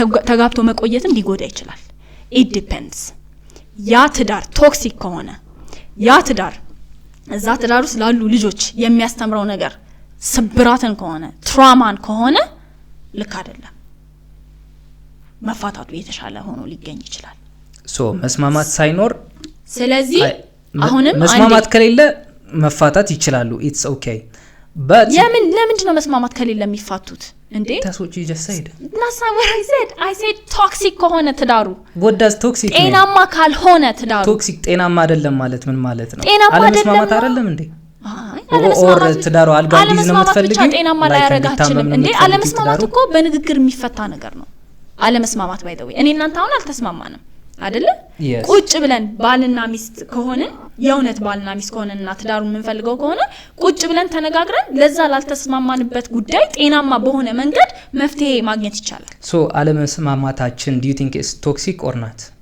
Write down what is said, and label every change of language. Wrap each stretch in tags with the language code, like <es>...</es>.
<am>ተጋብቶ መቆየትም ሊጎዳ ይችላል</am> <en>it depends</en> <am>ያ ትዳር ቶክሲክ ከሆነ ያ ትዳር እዛ ትዳር ውስጥ ላሉ ልጆች የሚያስተምረው ነገር ስብራትን ከሆነ ትራማን ከሆነ ልክ አይደለም መፋታቱ የተሻለ ሆኖ ሊገኝ ይችላል ሶ መስማማት ሳይኖር ስለዚህ አሁንም መስማማት ከሌለ መፋታት ይችላሉ</am> <en>it's okay but</en> <am>ለምንድን ነው መስማማት ከሌለ የሚፋቱት እንዴ</am> <en>that's what you just said that's not what I said toxic</en> <am>ከሆነ ትዳሩ</am> <en>what does toxic mean</en> <am>ጤናማ ካልሆነ ትዳሩ toxic ጤናማ አይደለም ማለት ምን ማለት ነው አለመስማማት አይደለም እንዴ ኦር ትዳሩ አልጋዲዝ ነው የምትፈልጊው ጤናማ ላይ ያረጋችልም እንዴ አለመስማማት እኮ በንግግር የሚፈታ ነገር ነው አለመስማማት</am> <en>by the way</en> <am>እኔ እናንተ አሁን አልተስማማንም አይደለ ቁጭ ብለን ባልና ሚስት ከሆነ የውነት ባልና ሚስት ከሆነና ትዳሩን የምንፈልገው ከሆነ ቁጭ ብለን ተነጋግረን ለዛ ላልተስማማንበት ጉዳይ ጤናማ በሆነ መንገድ መፍትሄ ማግኘት ይቻላል ሶ አለመስማማታችን</am> <en>do you think is toxic or not</en>